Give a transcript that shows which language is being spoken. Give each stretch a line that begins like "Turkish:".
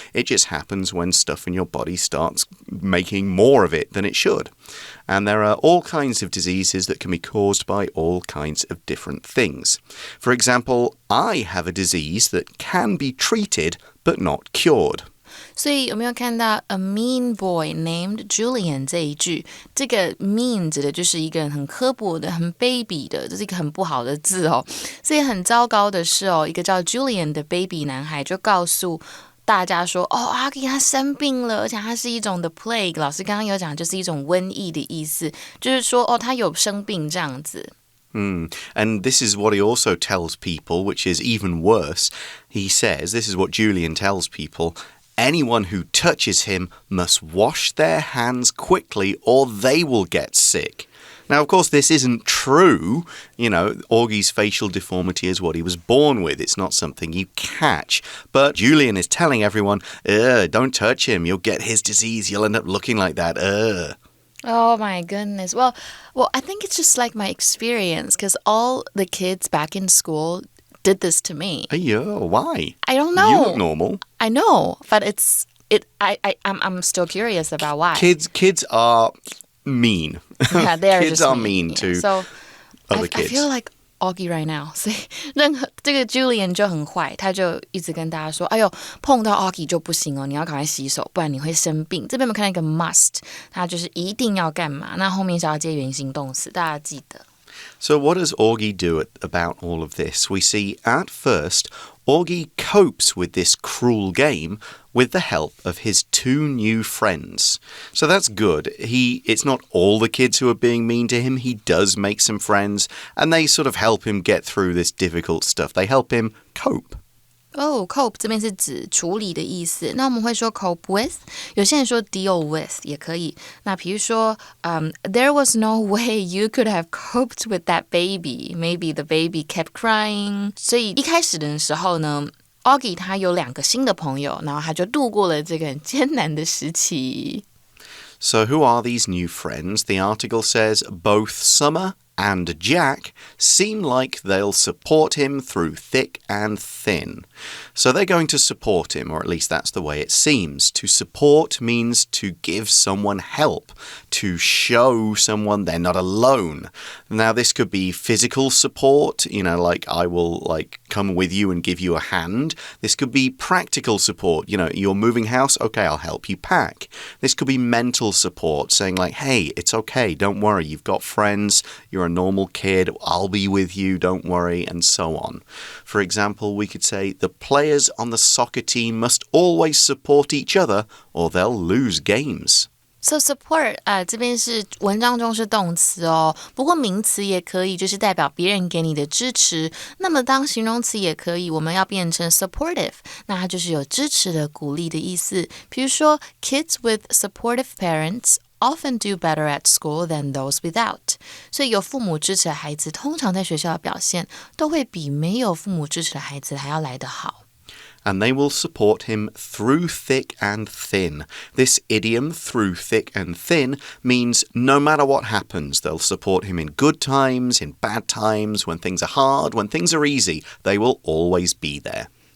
English: It just happens when stuff in your body starts making more of it than it should. And there are all kinds of diseases that can be caused by all kinds of different things. For example, I have a disease that can be treated but not cured.
Chinese: 所以有没有看到
English: a mean boy named Julian
Chinese: 这一句？这个 mean 指的就是一个人很刻薄的、很卑鄙的，这是一个很不好的字所以很糟糕的是一个叫 Julian 的 baby 男孩就告诉大家说Augie 他生病了，而且他是一种
English: the plague。
Chinese: 老师刚刚有讲，就是一种瘟疫的意思，就是说他有生病这样子。
English: And this is what he also tells people, which is even worse. He says, this is what Julian tells people, anyone who touches him must wash their hands quickly or they will get sick. Now, of course, this isn't true. Augie's facial deformity is what he was born with. It's not something you catch. But Julian is telling everyone, don't touch him. You'll get his disease. You'll end up looking like that. Oh my goodness. Well, I think it's just like my experience because all the kids back in school did this to me. Why? I don't know. You look normal. I know, but I'm still curious about why. Kids are mean. Yeah, they are kids just are mean to so other kids. I feel like Augie right now.
Chinese: 所以这个 Julian 就很坏，他就一直跟大家说，哎呦，碰到 Augie 就不行你要赶快洗手，不然你会生病。这边有没有看到一个 must？ 他就是一定要干嘛？那后面是要接原形动词，大家记得。
English: So what does Augie do about all of this? We see at first, Augie copes with this cruel game with the help of his 2 new friends. So that's good. It's not all the kids who are being mean to him. He does make some friends, and they sort of help him get through this difficult stuff. They help him cope.
Chinese: cope 这边是指处理的意思。那我们会说 cope with， 有些人说 deal with 也可以。那比如说，
English: there was no way you could have coped with that baby. Maybe the baby kept crying.
Chinese: 所以一开始的时候呢，Augie 他有2个新的朋友，然后他就度过了这个很艰难的时期。
English: So who are these new friends? The article says both Summer and Jack seem like they'll support him through thick and thin. So they're going to support him, or at least that's the way it seems. To support means to give someone help, to show someone they're not alone. Now, this could be physical support, like I will come with you and give you a hand. This could be practical support. You're moving house, okay, I'll help you pack. This could be mental support, saying like, hey, it's okay, don't worry, you've got friends, you're a normal kid, I'll be with you, don't worry, and so on. For example, we could say the players on the soccer team must always support each other or they'll lose games.
Chinese: So support 这边是文章中是动词哦，不过名词也可以，就是代表别人给你的支持。那么当形容词也可以，我们要变成 supportive， 那它就是有支持的、鼓励的意思。比如说
English: kids with supportive parents often do better at school than those without.
Chinese: 所以有父母支持的孩子，通常在学校的表现都会比没有父母支持的孩子还要来得好。
English: And they will support him through thick and thin. This idiom, through thick and thin, means no matter what happens, they'll support him in good times, in bad times, when things are hard, when things are easy. They will always be there.